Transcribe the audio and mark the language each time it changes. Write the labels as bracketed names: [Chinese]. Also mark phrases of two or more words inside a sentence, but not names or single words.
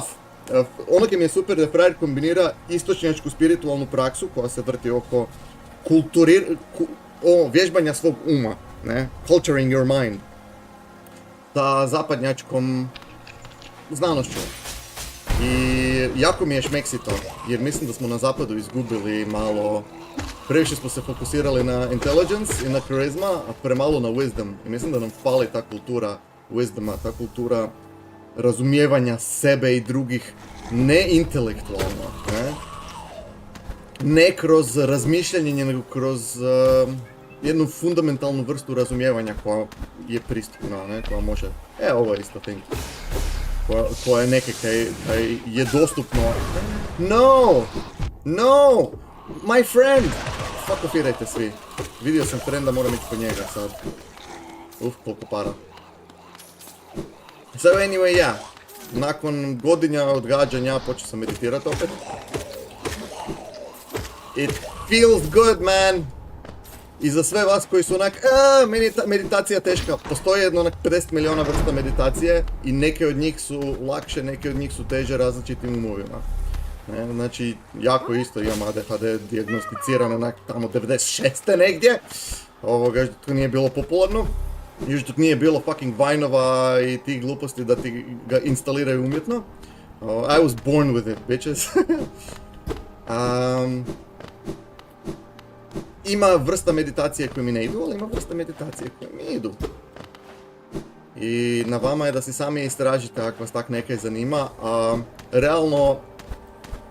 [Croatian] Ono mi je super da frajer kombinira istočnjačku spiritualnu praksu koja se vrti oko vježbanja svog uma, ne? [English] Culturing your mind, [Croatian] sa zapadnjačkom znanošću. I jako mi je šmeksi to, jer mislim da smo na zapadu izgubili malo, previše smo se fokusirali na intelligence i na charisma, a premalo na wisdom. I mislim da nam fali ta kultura wisdoma, ta kultura razumijevanja sebe i drugih, ne intelektualno, ne? Ne kroz razmišljanje, nego kroz jednu fundamentalnu vrstu razumijevanja koja je pristupna, ne? Koja može, ovo je isto thing, koja je neke kaj je dostupno. [English] No! No! My friend! [Croatian] Fuck offirajte svi. Vidio sam frenda, moram ići po njega sad. Koliko para. [English] So anyway, [Croatian] ja. Nakon godinja odgađanja počeo sam meditirati opet. [English] It feels good, man! [Croatian] I za sve vas koji su onak, meditacija teška. Postoji jedno 50 miliona vrsta meditacije i neke od njih su lakše, neke od njih su teže različitim umovima. Znači, jako isto imam ADHD dijagnosticiran onak tamo 96. negdje. Još dok nije bilo popularno. Još dok nije bilo fucking Vine-ova i tih gluposti da ti ga instaliraju umjetno. [English] I was born with it, bitches. [Croatian] Ima vrsta meditacije koje mi ne idu, ali ima vrsta meditacije koje mi idu. I na vama je da si sami istražite ako vas tak nekaj zanima.